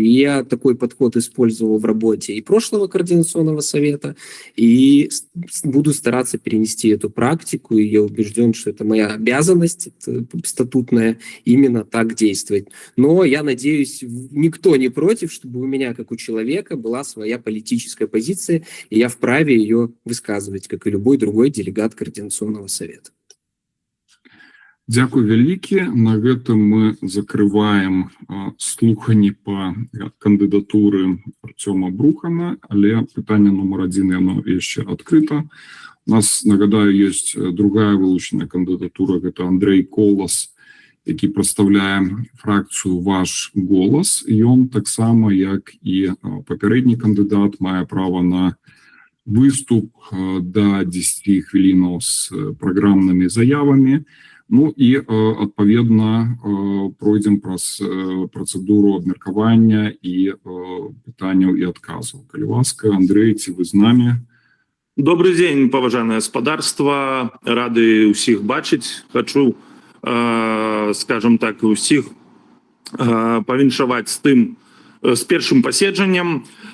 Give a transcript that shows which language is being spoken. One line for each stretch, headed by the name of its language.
Russian: И я такой подход использовал в работе и прошлого Координационного совета, и буду стараться перенести эту практику, и я убежден, что это моя обязанность статутная именно так действовать. Но я надеюсь, никто не против, чтобы у меня, как у человека, была своя политическая позиция, и я вправе ее высказывать, как и любой другой делегат Координационного совета.
Belarusian: Дякую вялікі. На гэтым мы закрываем слуханні па кандыдатуры Артема Брухана, але пытанне нумар 1 яно яшчэ адкрыта. У нас, нагадаю, есть другая вылучаная кандыдатура, гэта Андрей Колас, які прадстаўляе фракцыю «Ваш голас». Ён таксама, як і папярэдні кандыдат, мае права на выступ до 10 хвілінаў з праграмнымі заявамі. Ну і адпаведна пройдзем праз працэдуру абмеркавання і пытанняў і адказаў. Калі ласка, Андрей, ці вы з намі? Добрый день, паважанае гаспадарства, рады ўсіх бачыць. Хачу, скажем так, усіх павіншаваць з першым паседжаннем.